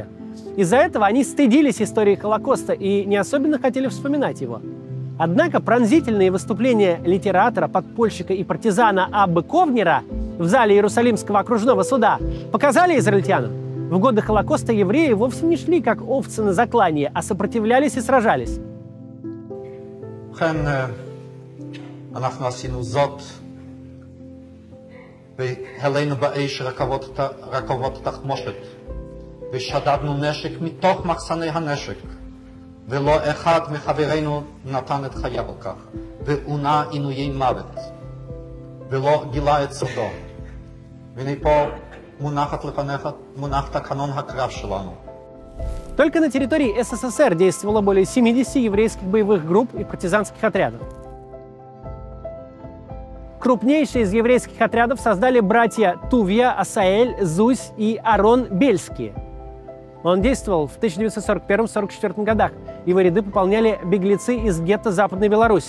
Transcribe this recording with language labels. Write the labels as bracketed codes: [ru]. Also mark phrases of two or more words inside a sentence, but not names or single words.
[ru] Из-за этого они стыдились истории Холокоста и не особенно хотели вспоминать его. Однако пронзительные выступления литератора, подпольщика и партизана Аббы Ковнера в зале Иерусалимского окружного суда показали израильтянам: в годы Холокоста евреи вовсе не шли как овцы на заклание, а сопротивлялись и сражались. [he] ושדדנו נשק מתוך מחסני הנשק, ולא אחד מחברינו נתן את חייו על כך, ועונה עינויי מוות, ולא גילה את סודו. והנה פה מונח תקנון הקרב שלנו. [ru] Только на территории СССР действовало более 70 еврейских боевых групп и партизанских отрядов. Крупнейшие из еврейских отрядов создали братья Тувия, Асаэль, Зусь и Арон Бельские. Он действовал в 1941-1944 годах, его ряды пополняли беглецы из гетто Западной Беларуси.